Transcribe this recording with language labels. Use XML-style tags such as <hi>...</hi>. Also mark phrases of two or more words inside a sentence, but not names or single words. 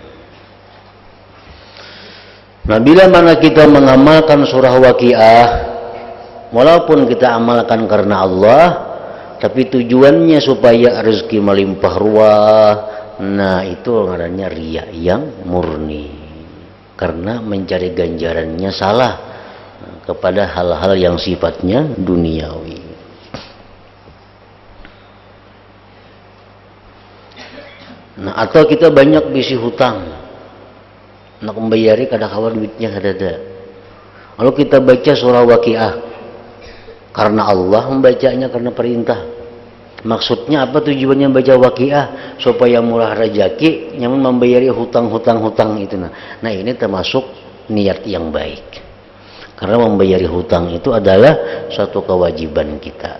<id>Nah, bila mana kita mengamalkan surah Waqiah, walaupun kita amalkan karena Allah, tapi tujuannya supaya rezeki melimpah ruah, nah itu namanya riya yang murni, karena mencari ganjarannya salah kepada hal-hal yang sifatnya duniawi.</id> <bjn>Nah, atau kita banyak bisi hutang, nak membayari kada kawan duitnya kada.</bjn> <id>Lalu kita baca surah Waqiah karena Allah membacanya, karena perintah. Maksudnya apa tujuannya baca Waqiah?</id> <bjn>Supaya murah rezeki, nyaman membayari hutang-hutang itu.</bjn> <id>Nah, ini termasuk niat yang baik. Karena membayari hutang itu adalah satu kewajiban kita.</id>